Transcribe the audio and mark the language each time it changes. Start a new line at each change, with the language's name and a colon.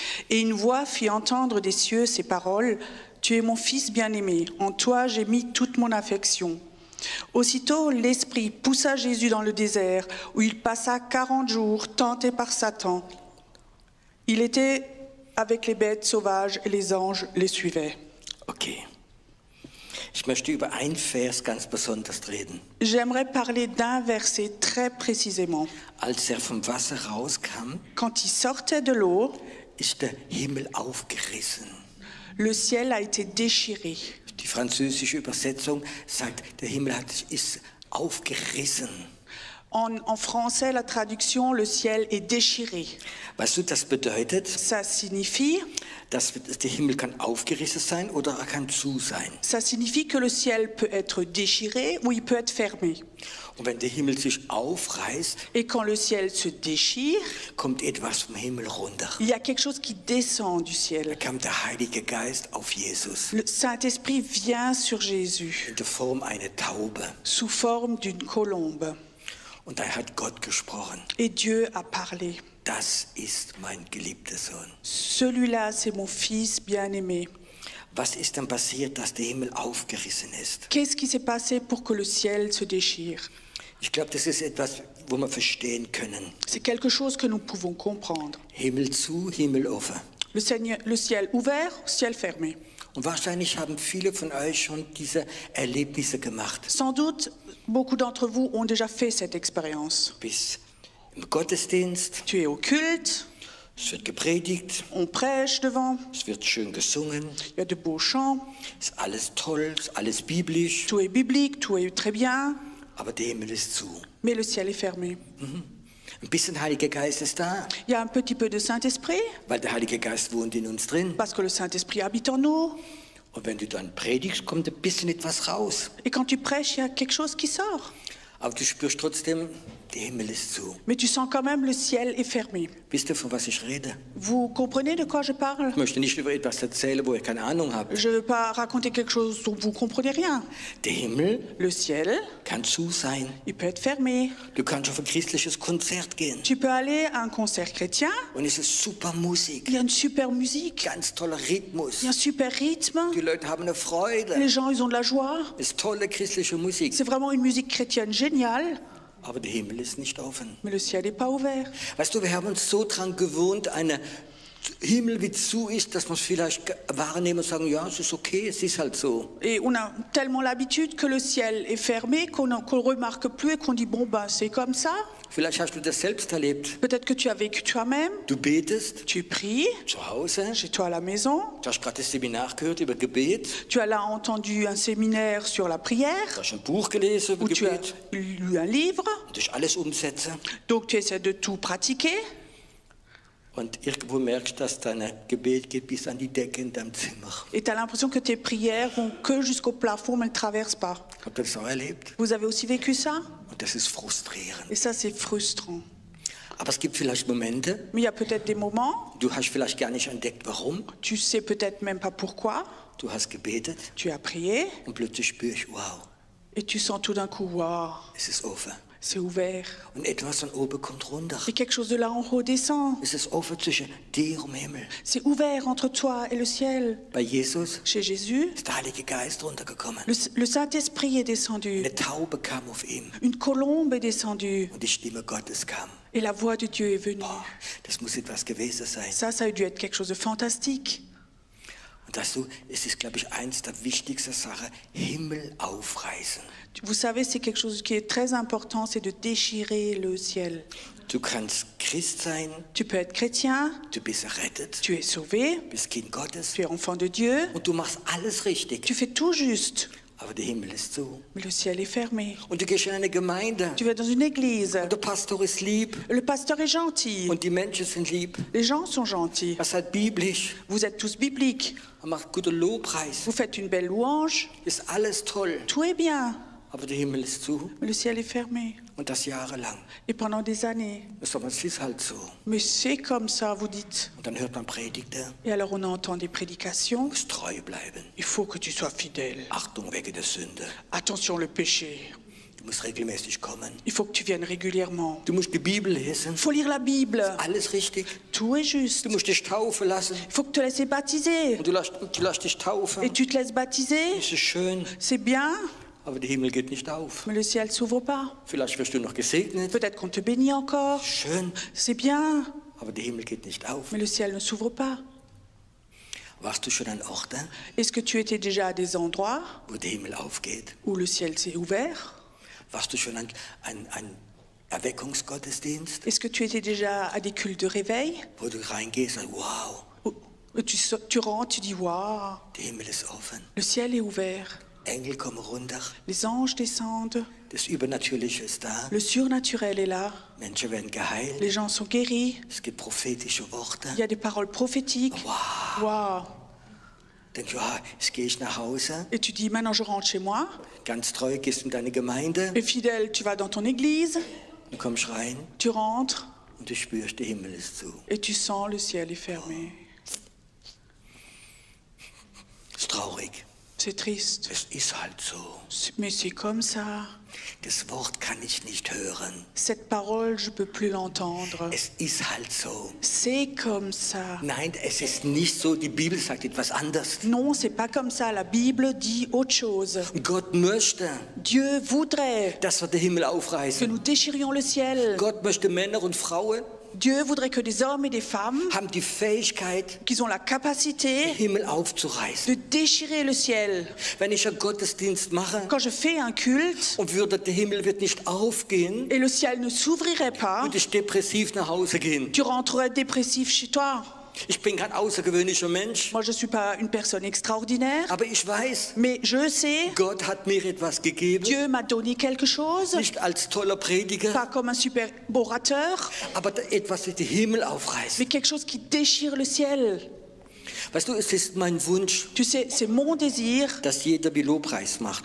French: Et une voix fit entendre des cieux ces paroles: Tu es mon fils bien-aimé, en toi j'ai mis toute mon affection. Aussitôt, l'Esprit poussa Jésus dans le désert, où il passa 40 jours tenté par Satan. Il était avec les bêtes sauvages et les anges les suivaient. Okay.
German: Ich möchte über einen Vers ganz besonders reden.
French: J'aimerais parler d'un verset très précisément.
German: Als vom Wasser rauskam,
French: Quand il sortait de l'eau,
German: ist der Himmel aufgerissen.
French: le ciel a été déchiré.
German: Die Die französische Übersetzung sagt, der Himmel ist aufgerissen.
French: En français, la traduction, le ciel est déchiré.
German: Weißt du, das bedeutet,
French: Ça signifie,
German: dass der Himmel kann aufgerissen sein oder er kann zu sein.
French: ça signifie que le ciel peut être déchiré ou il peut être fermé.
German: Und wenn der Himmel sich aufreißt,
French: Et quand le ciel se déchire,
German: kommt etwas vom Himmel runter.
French: il y a quelque chose qui descend du
German: Da
French: ciel.
German: kam der Heilige Geist auf Jesus
French: Le Saint-Esprit vient sur Jésus
German: in der Form einer Taube.
French: sous forme d'une colombe.
German: Und da hat Gott gesprochen.
French: Et Dieu a parlé.
German: Das ist mein geliebter Sohn.
French: Celui-là, c'est mon fils bien-aimé.
German: Was ist dann passiert, dass der Himmel aufgerissen ist?
French: Qu'est-ce qui s'est passé pour que le ciel se déchire?
German: Ich glaube, das ist etwas, wo wir verstehen können.
French: C'est quelque chose que nous pouvons comprendre.
German: Himmel zu, Himmel offen.
French: Le ciel ouvert, ciel fermé.
German: Und wahrscheinlich haben viele von euch schon diese Erlebnisse gemacht.
French: Sans doute, beaucoup d'entre vous ont déjà fait cette expérience.
German: Bis im Gottesdienst,
French: Tu es au culte,
German: es wird gepredigt,
French: on prêche devant,
German: es wird schön gesungen,
French: il y a de beaux chants,
German: ist alles toll, ist alles biblisch,
French: tout est biblique, tout est très bien,
German: aber der Himmel ist zu.
French: mais le ciel est fermé.
German: Ein bisschen Heiliger Geist ist da,
French: Il y a un petit peu de Saint-Esprit,
German: weil der Heilige Geist wohnt in uns drin.
French: parce que le Saint-Esprit habite en nous.
German: Und wenn du dann predigst, kommt ein bisschen etwas raus.
French: Et quand tu prêches, il y a quelque chose qui sort.
German: Aber du spürst trotzdem, der Himmel ist zu.
French: Mais tu sens quand même le ciel est fermé.
German: Wisst ihr, von was ich rede?
French: Vous comprenez de quoi je parle?
German: Ich möchte nicht über etwas erzählen, wo ihr keine Ahnung habt.
French: Je ne veux pas raconter quelque chose dont vous ne comprenez rien.
German: Der Himmel
French: Le ciel,
German: kann zu sein.
French: il peut être fermé.
German: Du kannst auf ein christliches Konzert gehen.
French: Tu peux aller à un concert chrétien,
German: Und es ist super Musik.
French: il y a une super musique,
German: Ganz toller Rhythmus.
French: il y a un super rythme,
German: Die Leute haben eine Freude.
French: les gens ils ont de la joie.
German: Es ist tolle christliche Musik.
French: C'est vraiment une musique chrétienne géniale,
German: Aber der Himmel ist nicht offen.
French: mais le ciel n'est pas ouvert.
German: Weißt du, wir haben uns so dran gewohnt, eine Himmel wie zu ist, dass wir es vielleicht wahrnehmen und sagen, ja, es ist okay, es ist halt so.
French: Et on a tellement l'habitude que le ciel est fermé qu'on ne remarque plus et qu'on dit bon ben c'est comme ça.
German: Vielleicht hast du das selbst erlebt.
French: Peut-être que tu as vécu toi-même,
German: Du betest
French: tu pries
German: zu Hause,
French: chez toi à la maison,
German: du hast gerade das Seminar gehört über Gebet,
French: tu as là entendu un séminaire sur la prière,
German: du hast ein Buch gelesen über
French: ou tu as
German: Gebet,
French: lu un livre,
German: du hast alles umsetzen
French: donc tu essaies de tout pratiquer.
German: und irgendwo merkst du, dass dein Gebet geht bis an die Decke in deinem Zimmer.
French: Et tu as l'impression que tes prières vont que jusqu'au plafond, mais ne traversent pas.
German: Habt ihr das auch erlebt?
French: Vous avez aussi vécu ça?
German: Und das ist frustrierend.
French: Et ça, c'est frustrant.
German: Aber es gibt vielleicht Momente,
French: Mais il y a peut-être des moments,
German: du hast vielleicht gar nicht entdeckt, warum.
French: tu sais peut-être même pas pourquoi,
German: Du hast gebetet
French: tu as prié,
German: und plötzlich spür ich, wow,
French: et tu sens tout d'un coup, waouh,
German: es ist offen.
French: c'est ouvert.
German: Und etwas von oben kommt runter.
French: Et quelque chose de là en haut descend.
German: Es ist offen zwischen dir und dem Himmel.
French: C'est ouvert entre toi et le ciel.
German: Bei Jesus
French: Chez Jésus,
German: ist der Heilige Geist runtergekommen.
French: le Saint-Esprit est descendu.
German: Eine Taube kam auf ihn
French: Une colombe est descendue.
German: und die Stimme Gottes kam.
French: Et la voix de Dieu est venue.
German: Boah, das muss etwas gewesen sein.
French: Ça a dû être quelque chose de fantastique.
German: Und weißt du, es ist, glaube ich, eins der wichtigsten Sachen, Himmel aufreißen.
French: Vous savez, c'est quelque chose qui est très important, c'est de déchirer le ciel.
German: Du kannst Christ sein,
French: Tu peux être chrétien,
German: du bist errettet,
French: tu es sauvé,
German: bist Kind Gottes
French: tu es enfant de Dieu,
German: und du machst alles richtig.
French: tu fais tout juste,
German: Aber der Himmel ist zu.
French: mais le ciel est fermé.
German: Und du gehst in eine Gemeinde
French: Tu vas dans une église,
German: und der Pastor ist lieb
French: le pasteur est gentil,
German: und die Menschen sind lieb.
French: les gens sont gentils,
German: Er ist halt biblisch,
French: vous êtes tous bibliques,
German: er macht guten Lobpreis.
French: vous faites une belle louange,
German: Ist alles toll,
French: tout est bien,
German: aber der Himmel ist zu
French: mais le ciel est fermé.
German: und das jahrelang.
French: Et pendant des années,
German: Aber es ist halt so.
French: mais c'est comme ça, vous dites.
German: Und dann hört man Predigten,
French: Et alors on entend des prédications,
German: du musst treu bleiben.
French: il faut que tu sois fidèle.
German: Achtung wegen der Sünde.
French: Attention le péché,
German: Du musst regelmäßig kommen.
French: il faut que tu viennes régulièrement.
German: Du musst die Bibel lesen.
French: Il faut lire la Bible,
German: Alles richtig.
French: tout est juste.
German: Du musst dich taufen lassen.
French: Il faut que tu te laisses baptiser.
German: Und du lässt dich taufen.
French: Et tu te laisses baptiser,
German: Das ist schön,
French: c'est bien,
German: aber der Himmel geht nicht auf.
French: mais le ciel s'ouvre pas.
German: Vielleicht wirst du noch gesegnet.
French: Peut-être qu'on te bénit encore,
German: Schön,
French: c'est bien,
German: aber der Himmel geht nicht auf.
French: mais le ciel ne s'ouvre pas.
German: Warst du schon an Orten,
French: Est-ce que tu étais déjà à des endroits
German: wo der Himmel aufgeht?
French: où le ciel s'est ouvert?
German: Warst du schon an Erweckungsgottesdienst,
French: Est-ce que tu étais déjà à des cultes de réveil
German: wo du reingehst und wow,
French: Et tu rentres, tu dis, waouh,
German: Der Himmel ist offen.
French: le ciel est ouvert.
German: Engel kommen runter.
French: Les anges descendent.
German: Das Übernatürliche ist da.
French: Le surnaturel est là.
German: Menschen werden geheilt.
French: Les gens sont guéris.
German: Es gibt prophetische Worte.
French: Il y a des paroles prophétiques. Waouh.
German: Denk, ja, jetzt gehe ich nach Hause.
French: Et tu dis, maintenant je rentre chez moi.
German: Ganz treu gehst du in deine Gemeinde.
French: Et fidèle, tu vas dans ton église.
German: Du kommst rein
French: Tu rentres
German: und du spürst, der Himmel ist zu.
French: et tu sens le ciel est fermé.
German: Ist traurig.
French: C'est triste.
German: Es ist halt so.
French: Mais c'est comme ça.
German: Das Wort kann ich nicht hören.
French: Cette parole, je ne peux plus l'entendre.
German: Es ist halt so.
French: C'est comme ça.
German: Nein, es ist nicht so. Die Bibel sagt etwas anderes.
French: Non, c'est pas comme ça. La Bible dit autre chose.
German: Gott möchte,
French: Dieu voudrait
German: dass wir den Himmel
French: que
German: aufreißen.
French: nous déchirions le ciel.
German: Gott möchte Männer und Frauen
French: Dieu voudrait que des hommes et des femmes,
German: haben die Fähigkeit,
French: qu'ils ont la
German: den
French: capacité
German: Himmel aufzureißen.
French: de déchirer le ciel.
German: Wenn ich einen Gottesdienst mache
French: Quand je fais un culte
German: und der Himmel wird nicht aufgehen,
French: et le ciel ne s'ouvrirait pas,
German: würde ich depressiv nach Hause gehen.
French: tu rentrerais dépressif chez toi.
German: Ich bin kein außergewöhnlicher Mensch,
French: Moi, je ne suis pas une personne extraordinaire,
German: aber ich weiß,
French: mais je sais,
German: Gott hat mir etwas gegeben,
French: Dieu m'a donné quelque chose,
German: nicht als toller Prediger,
French: pas comme un super orateur,
German: aber etwas, das den Himmel aufreißt.
French: mais quelque chose qui déchire le ciel.
German: Weißt du, es ist mein Wunsch,
French: Tu sais, c'est mon désir
German: dass jeder wie Lobpreis macht.